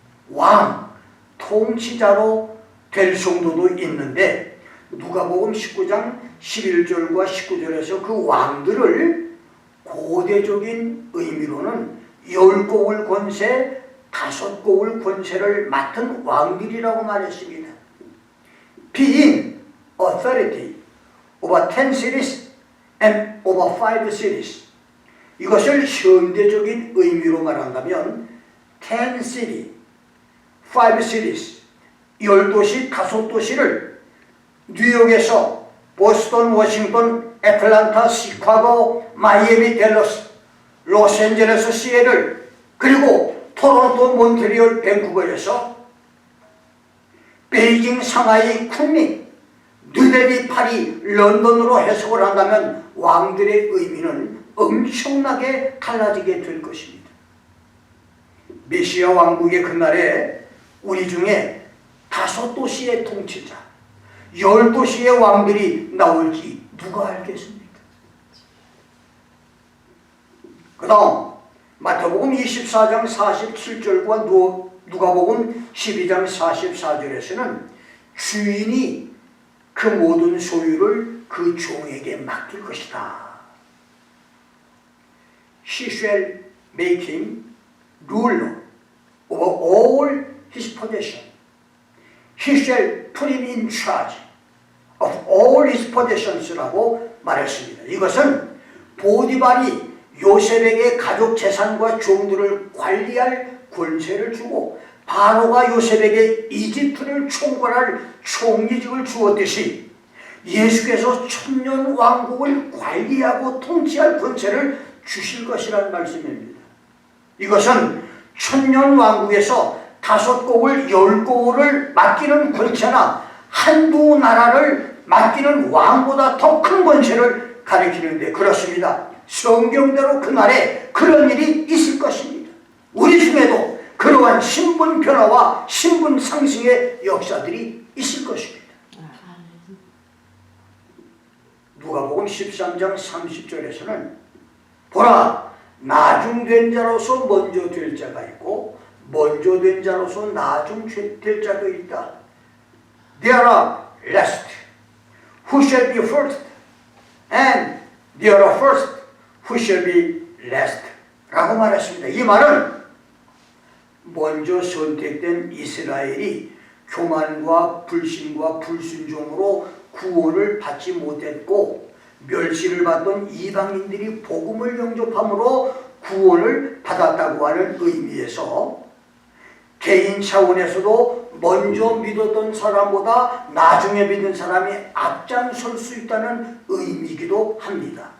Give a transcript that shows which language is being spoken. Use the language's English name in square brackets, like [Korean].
[Korean] 왕, 통치자로 될 성도도 있는데, 누가복음 19장 11절과 19절에서 그 왕들을 고대적인 의미로는 10고울 권세, 5고울 권세를 맡은 왕들이라고 말했습니다. [English] Being authority over 10 cities and over 5 cities. [Korean] 이것을 현대적인 의미로 말한다면 [English] 10 city, 5 cities, [Korean] 10도시, 5도시를 뉴욕에서 보스턴, 워싱턴, 애틀란타, 시카고, 마이애미, 댈러스, 로스앤젤레스, 시애틀, 그리고 토론토, 몬트리올, 밴쿠버에서 베이징, 상하이, 쿤밍, 뉴델리, 파리, 런던으로 해석을 한다면 왕들의 의미는 엄청나게 달라지게 될 것입니다. 메시아 왕국의 그날에 우리 중에 5도시의 통치자, 10도시의 왕들이 나올지 누가 알겠습니까? 그 다음 마태복음 24장 47절과 누가복음 12장 44절에서는 주인이 그 모든 소유를 그 종에게 맡길 것이다. [English] He shall make him ruler over all his possession. He shall put him in charge of all his possessions [Korean] 라고 말했습니다. 이것은 보디발이 요셉에게 가족 재산과 종들을 관리할 권세를 주고 바로가 요셉에게 이집트를 총괄할 총리직을 주었듯이 예수께서 천년 왕국을 관리하고 통치할 권세를 주실 것이라는 말씀입니다. 이것은 천년 왕국에서 5곡을 10곡을 맡기는 권세나 한두 나라를 맡기는 왕보다 더 큰 권세를 가리키는데 그렇습니다. 성경대로 그날에 그런 일이 있을 것입니다. 우리 중에도 그러한 신분 변화와 신분 상승의 역사들이 있을 것입니다. 누가복음 13장 30절에서는 보라, 나중된 자로서 먼저 될 자가 있고 먼저 된 자로서 나중 될 자도 있다. [English] There are last who shall be first and there are first who shall be last [Korean] 라고 말했습니다. 이 말은 먼저 선택된 이스라엘이 교만과 불신과 불순종으로 구원을 받지 못했고 멸시를 받던 이방인들이 복음을 영접함으로 구원을 받았다고 하는 의미에서 개인 차원에서도 먼저 믿었던 사람보다 나중에 믿은 사람이 앞장설 수 있다는 의미이기도 합니다.